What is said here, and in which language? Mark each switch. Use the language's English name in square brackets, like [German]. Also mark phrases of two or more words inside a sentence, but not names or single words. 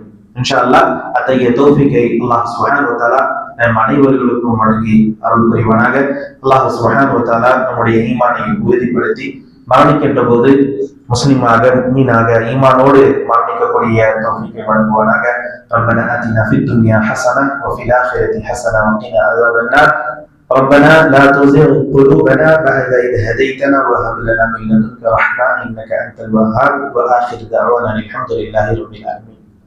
[Arabic] إن شاء الله [Tamil] அத்தகைய தௌஃபீகை [Arabic] الله سبحانه وتعالى [Tamil] நம் அனைவர்களுக்கும் வழங்கி அருள் புரிவானாக. [Arabic] الله سبحانه وتعالى [Tamil] நம்முடைய ஈமானை உறுதிப்படுத்தி மரணிக்கின்ற போது முஸ்லிமாக, முஃமினாக, ஈமானோடு மரணிக்கக்கூடிய தௌஃபீகை வழங்குவானாக. [Arabic] ربنا آتنا في الدنيا حسنة وفي الآخرة حسنة وقنا عذاب النار. ربنا لا تزغ قلوبنا بعد إذ هديتنا وهب لنا من لدنك رحمة إنك أنت الوهاب وآخر دعوانا الحمد لله رب العالمين